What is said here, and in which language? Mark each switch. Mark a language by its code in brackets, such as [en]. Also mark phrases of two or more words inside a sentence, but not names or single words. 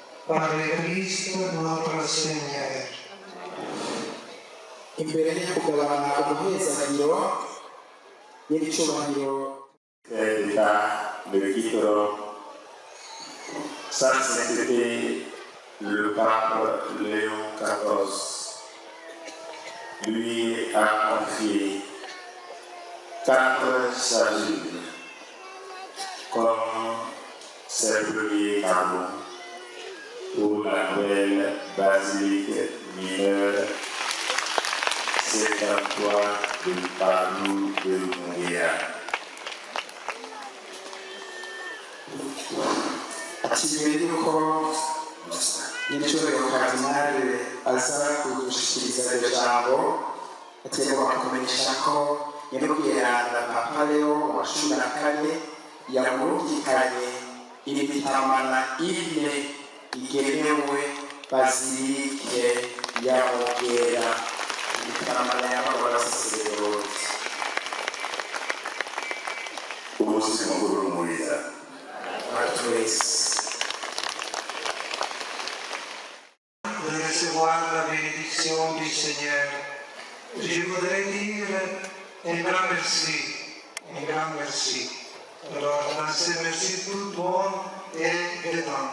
[fr] par le Christ notre Seigneur. [rn] Imbere yo kugabana umuhezagiro n'icyubahiro [fr] le titre Sa Sainteté le pape Léon XIV lui a confié 4 sages comme ses premiers cadeaux pour la nouvelle basilique mineure Saint-Antoine de Padoue de Montréal. [rn] akibere yuko n'icyubahiro kardinali aza kudushikiriza ijambo ategwa kumenyesha ko nyamubwirana papa Leo wa 14 yamurungikanye imitamana ine igenewe bazilike ya Mugera, imitamana y'abasaserodoti. Umunsi mukuru mwiza [fr] De recevoir la bénédiction du Seigneur, je voudrais dire un grand merci, un grand merci. Alors, dans ce merci tout bon et dedans.